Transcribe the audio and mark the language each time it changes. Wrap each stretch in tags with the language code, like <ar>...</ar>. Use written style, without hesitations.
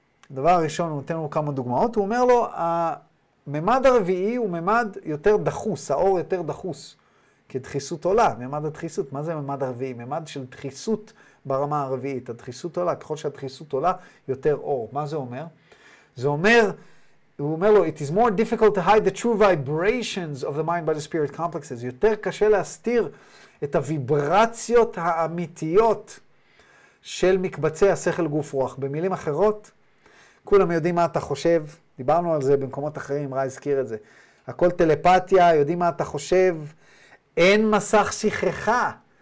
<he>הדבר הראשון, הוא נותן לו כמה דוגמאות, הוא אומר לו, הממד הרביעי הוא ממד יותר דחוס, האור יותר דחוס, כדחיסות עולה, ממד הדחיסות. מה זה ממד הרביעי? ממד של דחיסות ברמה הרביעית, הדחיסות עולה, ככל שהדחיסות עולה, יותר אור. מה זה אומר? זה אומר, הוא אומר לו,</he> <en>it is more difficult to hide the true vibrations of the mind-body-spirit complexes.</en> <he>יותר קשה להסתיר את הוויברציות האמיתיות של מקבצי השכל גוף רוח. במילים אחרות, כולם יודעים מה אתה חושב, דיברנו על זה במקומות אחרים, רע הזכיר את זה. הכל טלפתיה, יודעים מה אתה חושב, אין מסך שכחה.</he>